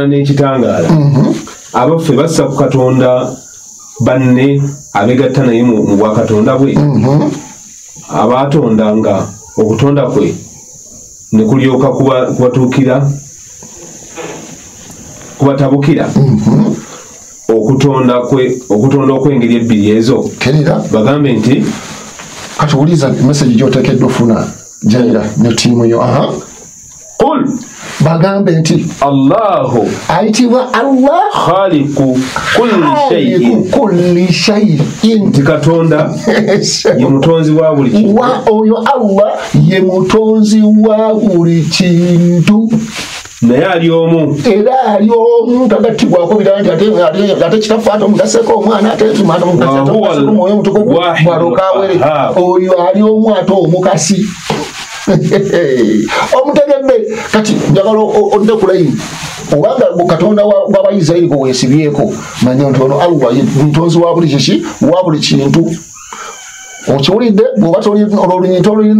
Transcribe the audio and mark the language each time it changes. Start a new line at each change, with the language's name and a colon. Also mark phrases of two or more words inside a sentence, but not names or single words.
Ganda: n'ekitangaala abaffe bassa ku Katonda banne abegatta naye mu bwakatonda bwe abatondanga okutonda kwe ne kulyoka kubatuukira kubatabukira okutonda okw'engeri ebbiri ezo bagambe nti katuwuliza message gy'oteekeddwa ofuna Jaira ne ttiimu yo qul bagambe nti Allahu ayitibwa Allah
Arabic: خالق كل شيء
Ganda: nti Katonda ye mutonzi wa buli kintu oyo Allah ye mutonzi wa buli kintu naye ali omu era ali omu tagattibwako birala nti ate kitaffe ate omugaseko omwana ate tumata omwoyo omutukuvu walokawere oyo ali omu ate omukasi omutegedde kati njagala odde ku layini obanga Katonda w'Abayisirayiri gwe weesibyeko manya nti ono Allah ye mutonzi wa buli kiki wa buli kintu okiwulidde bw'oba olulimi tolulina